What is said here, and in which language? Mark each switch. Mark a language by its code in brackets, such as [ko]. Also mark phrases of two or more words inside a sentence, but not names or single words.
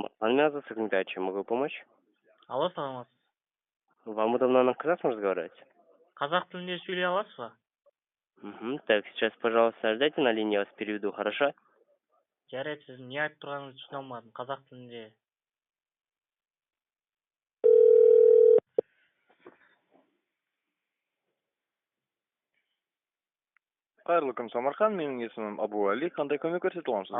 [ru] меня зовут Сагнитайчи, могу помочь? [kk] Алло, саламатсыз. [ru] Вам удобно на казахском разговаривать? [kk] Қазақ тілінде сөйлей аласыз ба? [ru] Так, сейчас, пожалуйста, ждайте на линии, я вас переведу, хорошо? [kk] Жарайды, сіз не айтып тұрғаныңызды түсіне алмадым. Қазақ тілінде. Қайырлы күн, Самархан. Менің есімім Абу Али. Қандай көмек көрсете аламын сізге?